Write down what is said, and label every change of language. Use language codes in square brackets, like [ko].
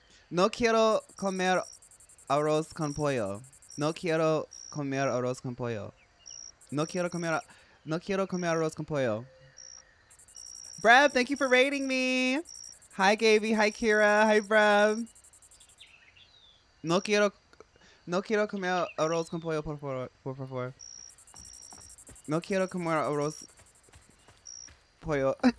[es] No quiero comer arroz con pollo. No quiero comer arroz con pollo. No quiero comer arroz con pollo. [en] Brev, thank you for rating me. Hi, Gaby. Hi, Kira. Hi, Brev. [es] No quiero comer arroz con pollo, por favor. No quiero comer arroz pollo.